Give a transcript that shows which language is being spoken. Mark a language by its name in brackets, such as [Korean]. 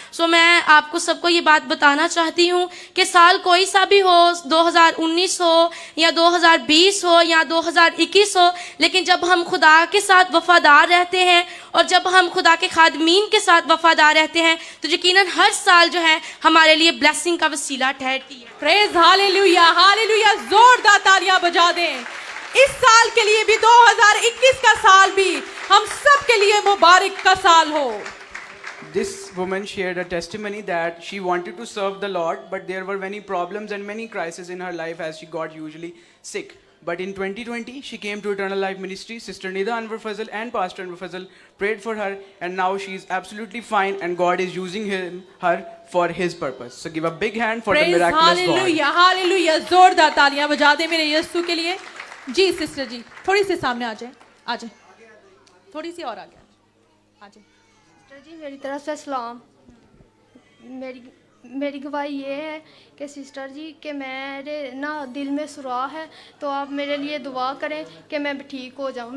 [Hindi] सो मैं आपको सबको ये बात बताना चाहती हूँ कि साल कोई सा भी हो, 2019 हो या 2020 हो या 2021 हो, लेकिन जब हम खुदा के साथ वफादार रहते हैं और जब हम खुदा के खादमीन के साथ वफादार रहते हैं, तो यकीनन हर साल जो है हमारे लिए ब्लेसिंग का वसीला ठहरती है। प्रेज हालेलुया, हालेलुया, जोरदार तालियां बजा दें। इस साल के लिए भी, 2021 का साल भी हम सब के लिए मुबारक का साल हो। [English] This woman shared a testimony that she wanted to serve the Lord, but there were many problems and many crises in her life as she got usually sick. But in 2020, she came to Eternal Life Ministry. Sister Nida Anwar Fazal and Pastor Anwar Fazal prayed for her, and now she is absolutely fine, and God is using her for His purpose. So give a big hand for the miraculous God. [Hindi] Hallelujah, hallelujah, जोरदार तालियां बजा दें मेरे यीशु के लिए। जी sister जी, थोड़ी सी सामने आ जाए, आ जाए, थोड़ी सी और आगे आ जाए। सिस्टर जी मेरी तरफ से सलाम। मेरी गवाही ये है कि सिस्टर जी कि मेरे ना दिल में सुराख है, तो आप मेरे लिए दुआ करें कि मैं ठीक हो जाऊं।